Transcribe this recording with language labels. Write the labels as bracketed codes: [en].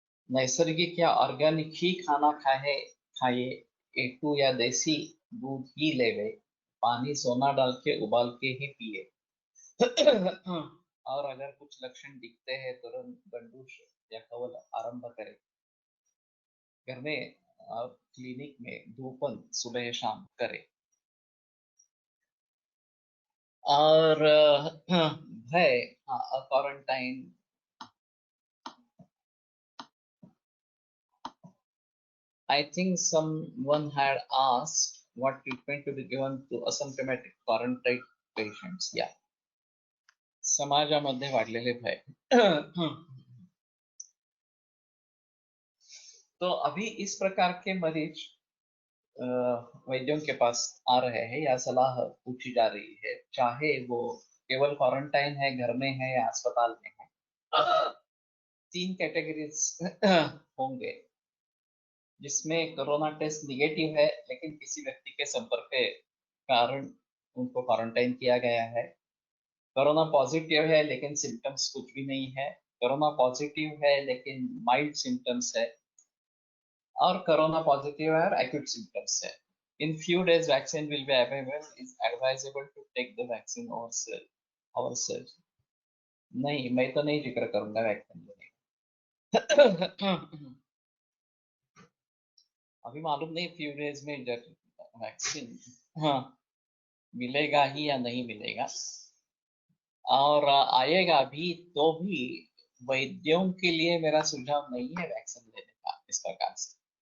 [hi] नैसर्गिक या ऑर्गेनिक ही खाना खाइए, A2 या देसी दूध ही लेवे, पानी सोना डाल के उबाल के ही पिए। और अगर कुछ लक्षण दिखते हैं तुरंत गंडूश या कवल आरंभ करें। घर में क्लिनिक में धूपन सुबह शाम करें। और भय, [en] Quarantine, I think someone had asked what treatment to be given to asymptomatic quarantine patients. [mr] Yeah. समाजामध्ये वाढलेले भय. [hi] तो अभी इस प्रकार के मरीज वैद्यों के पास आ रहे हैं या सलाह पूछी जा रही है, चाहे वो केवल क्वारंटाइन है, घर में है या अस्पताल में है। 3 कैटेगरीज होंगे जिसमें कोरोना टेस्ट निगेटिव है लेकिन किसी व्यक्ति के संपर्क के कारण उनको क्वारंटाइन किया गया है। कोरोना पॉजिटिव है लेकिन सिम्टम्स कुछ भी नहीं है। कोरोना पॉजिटिव है लेकिन माइल्ड सिम्टम्स है। और कोरोना पॉजिटिव है और एक्यूट सिम्टम्स है। [en] In few days vaccine will be available. Is advisable to take the vaccine ourselves. [hi] नहीं, मैं तो नहीं जिक्र करूंगा वैक्सीन लेने का। अभी मालूम नहीं [en] few days [hi] में वैक्सीन मिलेगा ही या नहीं मिलेगा, और आएगा भी तो भी वैद्यों के लिए मेरा सुझाव नहीं है वैक्सीन लेने का इस प्रकार से।